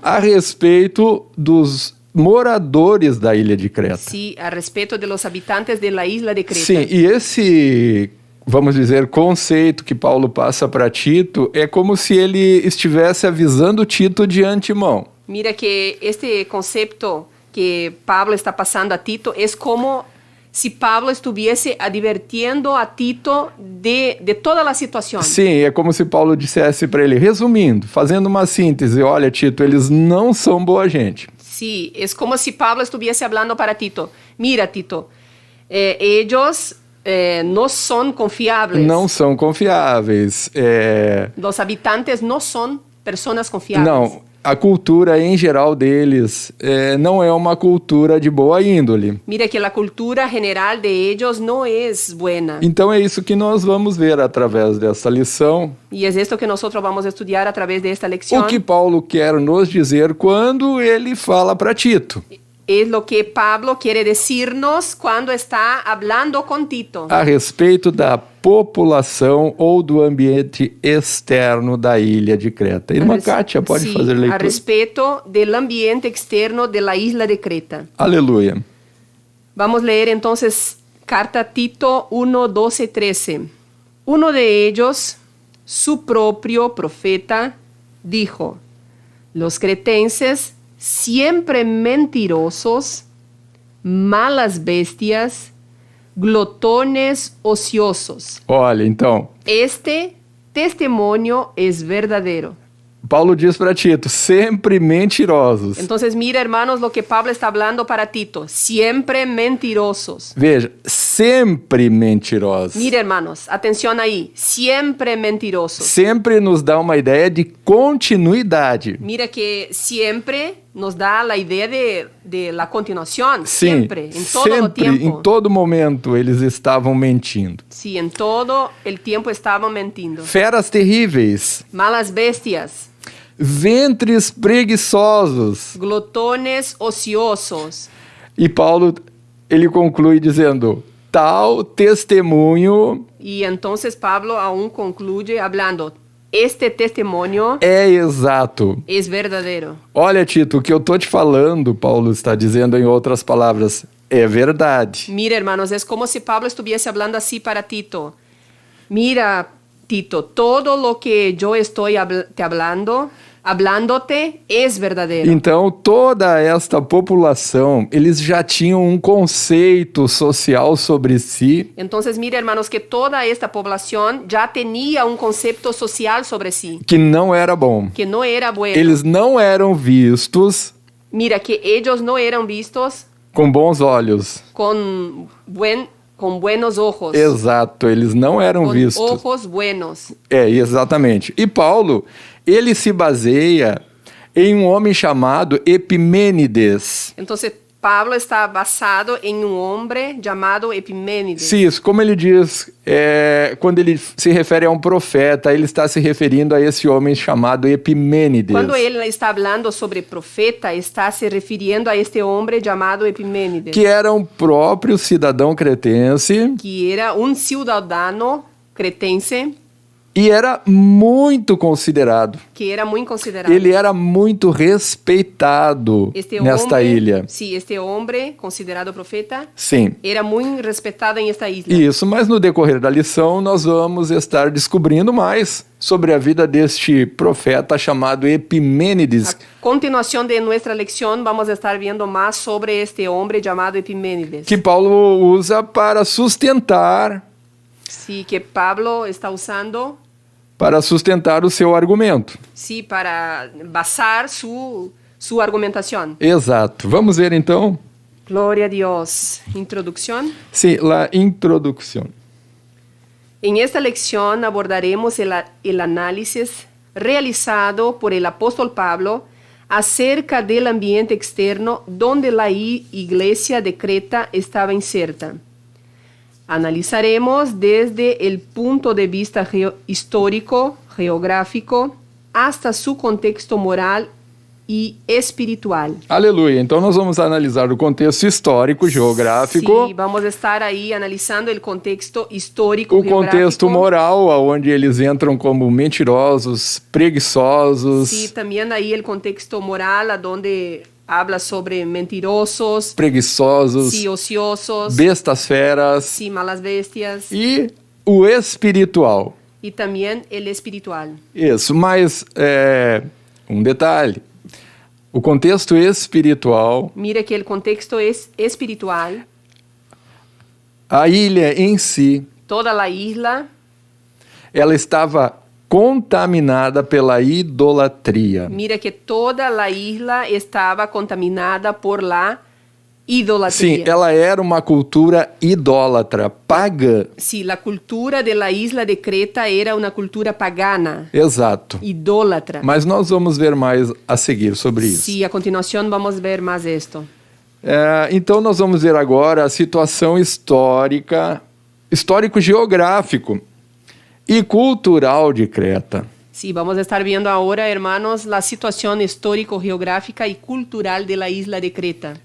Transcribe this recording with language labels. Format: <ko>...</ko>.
<pt>a respeito dos moradores da ilha de Creta.</pt> <es>sí, a respecto de los habitantes de la isla de Creta.</es> <pt>Sim, e esse, vamos dizer, conceito que Paulo passa para Tito é como se ele estivesse avisando Tito de antemão.</pt> <es>Mira que este concepto que Pablo está pasando a Tito es como si Pablo estuviese advirtiendo a Tito de toda la situación.</es> <pt>Sim, é como se Paulo dissesse para ele, resumindo, fazendo uma síntese, olha, Tito, eles não são boa gente.</pt> <es>Sí, es como si Pablo estuviese hablando para Tito. Mira, Tito, ellos no son confiables.</es> <pt>Não são confiáveis.</pt> <es>Los habitantes no son personas confiables.</es> <pt>Não, a cultura em geral deles não é uma cultura de boa índole.</pt> <es>Mira que la cultura general de ellos no es buena.</es> <pt>Então é isso que nós vamos ver através dessa lição.</pt> <es>Y es esto que nosotros vamos a estudiar a través de esta lección.</es> <pt>O que Paulo quer nos dizer quando ele fala para Tito.</pt> <es>Es lo que Pablo quiere decirnos cuando está hablando con Tito.</es> <pt>A respeito da população ou do ambiente externo da ilha de Creta. Irmã Kátia, pode</pt> <es>Sí,</es> <pt>fazer a leitura?</pt> <es>respecto del ambiente externo de la isla de Creta.</es> <pt>Aleluia.</pt> <es>Vamos a leer entonces carta a Tito 1, 12, 13. Uno de ellos, su propio profeta, dijo: los cretenses, siempre mentirosos, malas bestias, glotones ociosos.</es> <pt>Olha, então,</pt> <es>Este testimonio es verdadero.</es> <pt>Paulo diz para Tito, sempre mentirosos.</pt> <es>Entonces, mira, hermanos, lo que Pablo está hablando para Tito. Siempre mentirosos.</es> <pt>Veja, sempre mentirosos.</pt> <es>Mira, hermanos, atención ahí. Siempre mentirosos.</es> <pt>Sempre nos dá uma ideia de continuidade.</pt> <es>Mira que siempre nos da la idea de la continuación.</es> <pt>Sim,</pt> <es>Siempre, en todo el</es> <pt>sempre,</pt> <es>tiempo.</es> <pt>em todo momento, eles estavam mentindo.</pt> <es>Sí, en todo el tiempo estaban mintiendo.</es> <pt>Feras terríveis,</pt> <es>Malas bestias,</es> <pt>ventres preguiçosos.</pt> <es>glotones ociosos.</es> <pt>E Paulo, ele conclui dizendo, tal testemunho</pt> <es>Y entonces Pablo aún concluye hablando, este testimonio</es> <pt>é exato.</pt> <es>es verdadero.</es> <pt>Olha, Tito, o que eu tô te falando, Paulo está dizendo em outras palavras, é verdade.</pt> <es>Mira, hermanos, es como si Pablo estuviese hablando así para Tito. Mira, Tito, todo lo que yo estoy hablándote es verdadero.</es> <pt>Então, toda esta população, eles já tinham um conceito social sobre si</pt> <es>Entonces, mira, hermanos, que toda esta población ya tenía un concepto social sobre sí,</es> <pt>que não era bom.</pt> <es>que no era bueno.</es> <pt>Eles não eram vistos</pt> <es>Mira, que ellos no eran vistos</es> <pt>com bons olhos.</pt> <es>con buenos ojos.</es> <pt>Exato, eles não eram</pt> <es>Con</es> <pt>vistos.</pt> <es>ojos buenos.</es> <pt>Exatamente. E Paulo, ele se baseia em um homem chamado Epimênides.</pt> <es>Entonces, Pablo está basado en un hombre llamado Epiménides.</es> <pt>Sim, isso, como ele diz, quando ele se refere a um profeta, ele está se referindo a esse homem chamado Epimênides.</pt> <es>Cuando él está hablando sobre profeta, está se refiriendo a este hombre llamado Epiménides,</es> <pt>Que era um próprio cidadão cretense</pt> <es>que era un ciudadano cretense,</es> <pt>e era muito considerado.</pt> <es>que era muy considerado.</es> <pt>Ele era muito respeitado</pt> <es>Este</es> <pt>nesta</pt> <es>hombre,</es> <pt>ilha.</pt> <es>sí, este hombre considerado profeta,</es> <pt>Sim.</pt> <es>era muy respetado en esta isla.</es> <pt>Isso, mas no decorrer da lição nós vamos estar descobrindo mais sobre a vida deste profeta chamado Epimênides,</pt> <es>A continuación de nuestra lección vamos a estar viendo más sobre este hombre llamado Epiménides.</es> <pt>que Paulo usa para sustentar,</pt> <es>Sí, que Pablo está usando</es> <pt>para sustentar o seu argumento.</pt> <es>sí, para basar su argumentación.</es> <pt>Exato. Vamos ver então?</pt> <es>Gloria a Dios. Introducción.</es> <pt>Sim, a introdução.</pt> <es>En esta lección abordaremos el análisis realizado por el apóstol Pablo acerca del ambiente externo donde la iglesia de Creta estaba inserta. Analizaremos desde el punto de vista histórico, geográfico, hasta su contexto moral e espiritual.</es> <pt>Aleluia. Então nós vamos analisar o contexto histórico, geográfico,</pt> <es>Sí, vamos a estar ahí analizando el contexto histórico,</es> <pt>o contexto</pt> <es>geográfico.</es> <pt>moral, onde eles entram como mentirosos, preguiçosos,</pt> <es>Sí, también ahí el contexto moral, a donde habla sobre mentirosos,</es> <pt>preguiçosos,</pt> <es>sí, ociosos,</es> <pt>bestas feras</pt> <es>sí, malas bestias,</es> <pt>e o espiritual.</pt> <es>y también el espiritual.</es> <pt>Isso, mas detalhe. O contexto espiritual,</pt> <es>Mira que el contexto es espiritual.</es> <pt>a ilha em si,</pt> <es>Toda la isla,</es> <pt>ela estava contaminada pela idolatria.</pt> <es>mira que toda la isla estaba contaminada por la idolatría.</es> <pt>Sim, ela era uma cultura idólatra, pagã.</pt> <es>Sí, la cultura de la isla de Creta era una cultura pagana,</es> <pt>Exato.</pt> <es>idólatra.</es> <pt>Mas nós vamos ver mais a seguir sobre isso.</pt> <es>Sí, a continuación vamos a ver más esto.</es> <pt>Então nós vamos ver agora a situação histórico-geográfico e cultural de Creta.</pt> <es>Sí, vamos a estar viendo ahora, hermanos, la situación histórico-geográfica y cultural de la isla de Creta.</es>